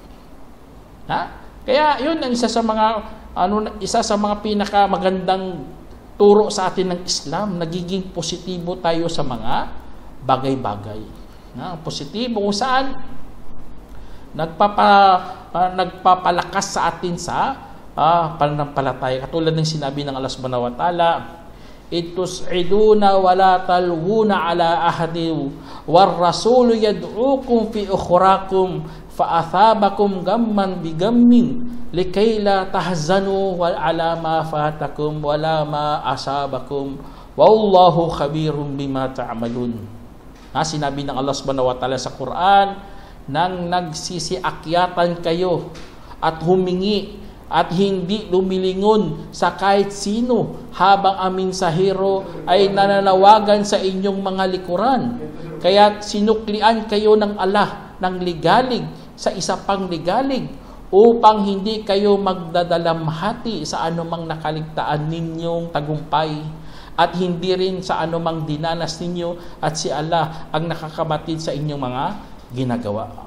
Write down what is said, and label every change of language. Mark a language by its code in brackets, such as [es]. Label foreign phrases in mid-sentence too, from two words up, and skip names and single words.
[tl] Kaya yun ang isa sa mga pinakamagandang turo sa atin ng Islam. Nagiging positibo tayo sa mga bagay-bagay. Positibo kung saan nagpapalakas sa atin sa pananampalataya. Katulad ng sinabi ng Allah [ar] سبحانه وتعالى إذ تصعدون ولا تلوون على أحد والرسول يدعوكم في أخراكم فأثابكم غما بغم لكيلا تحزنوا ولا على ما فاتكم ولا ما أصابكم والله خبير بما تعملون. [tl] Sinabi ng Allah [ar] سبحانه وتعالى [tl] sa Quran, nang nagsisiakyatan kayo at humingi at hindi lumilingon sa kahit sino habang ang mensahero ay nananawagan sa inyong mga likuran. Kaya sinuklian kayo ng Allah ng ligalig sa isa pang ligalig upang hindi kayo magdadalamhati sa anumang nakaligtaan ninyong tagumpay at hindi rin sa anumang dinanas ninyo, at si Allah ang nakakabatid sa inyong mga ginagawa.